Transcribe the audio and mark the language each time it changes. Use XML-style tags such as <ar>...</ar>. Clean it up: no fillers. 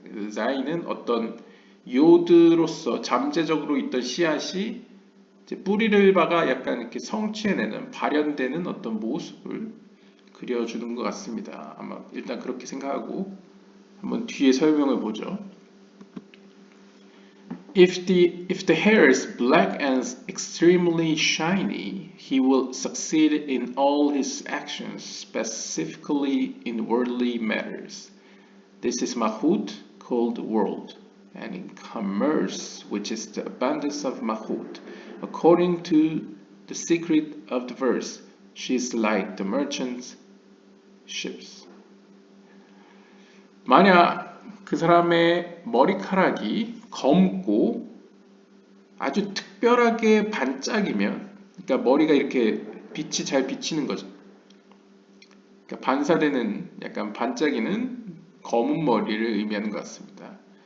<ko>그래서 자인은 어떤 요드로서 잠재적으로 있던 씨앗이 이제 뿌리를 박아 약간 이렇게 성취해내는 발현되는 어떤 모습을 그려주는 것 같습니다. 아마 일단 그렇게 생각하고 한번 뒤에 설명을 보죠.</ko> <en>If the hair is black and extremely shiny, he will succeed in all his actions, specifically in worldly matters. This is Mahut, called world, and in commerce, which is the abundance of Mahut. According to the secret of the verse, she is like the merchant's ships.</en> <ko>만약 그 사람의 머리카락이 검고 아주 특별하게 반짝이면, 그러니까 머리가 이렇게 빛이 잘 비치는 거죠. 그러니까 반사되는 약간 반짝이는 검은 머리를 의미하는 것 같습니다.</ko>